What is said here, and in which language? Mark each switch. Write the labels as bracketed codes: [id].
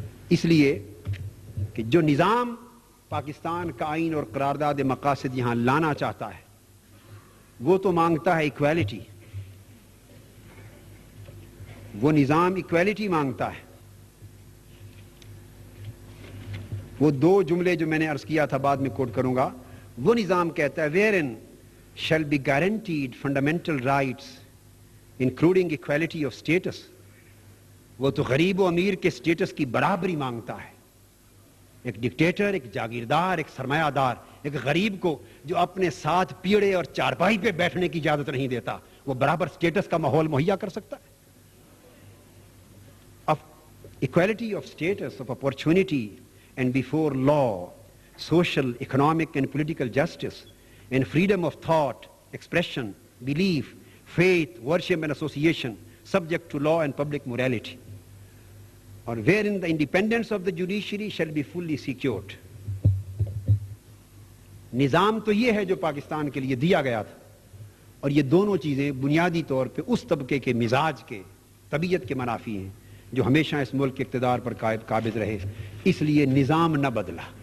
[ur] اس لیے کہ جو نظام پاکستان کا آئین اور قرارداد مقاصد یہاں لانا چاہتا ہے وہ تو مانگتا ہے ایکویلٹی. وہ نظام ایکویلٹی مانگتا ہے. وہ 2 جملے جو میں نے عرض کیا تھا بعد میں کوٹ کروں گا. وہ نظام کہتا ہے [en] wherein shall be guaranteed fundamental rights including equality of status. [ur] وہ تو غریب و امیر کے سٹیٹس کی برابری مانگتا ہے. ایک ڈکٹیٹر، ایک جاگیردار، ایک سرمایہ دار ایک غریب کو جو اپنے ساتھ پیڑے اور چارپائی پہ بیٹھنے کی اجازت نہیں دیتا، وہ برابر سٹیٹس کا ماحول مہیا کر سکتا ہے. [en] Equality of status, of opportunity, and before law, social, economic, and political justice, and freedom of thought, expression, belief, faith, worship, and association, subject to law and public morality, or wherein the independence of the judiciary shall be fully secured. [ur] نظام تو یہ ہے جو پاکستان کے لیے دیا گیا تھا، اور یہ دونوں چیزیں بنیادی طور پہ اس طبقے کے مزاج کے، طبیعت کے منافی ہیں جو ہمیشہ اس ملک کے اقتدار پر قابض رہے. اس لیے نظام نہ بدلا.